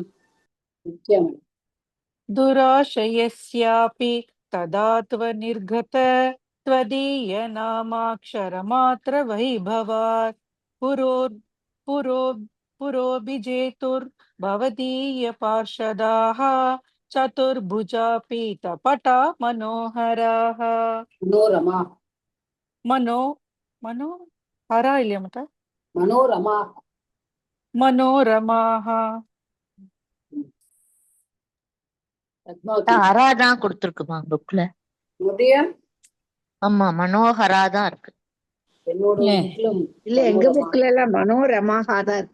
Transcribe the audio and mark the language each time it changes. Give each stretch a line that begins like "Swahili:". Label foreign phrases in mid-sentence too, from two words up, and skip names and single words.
Sanskrit: दुराशयस्यापि तदा त्वनिर्गत त्वदीय नामाक्षरमात्र वैभवात् पुरोभिजेतुर्भवदीय पार्षदाः चतुर्भुजा पीतपटा मनोहराः.
Tamil: मनोहरा இல்லையா மத்த மனோரமாः. ஹராதான் கொடுத்துருக்குமா புக்ல? ஆமா, மனோகரா தான் இருக்கு. இல்ல, எங்க புக்ல எல்லாம் மனோரமாக தான் இருக்கு.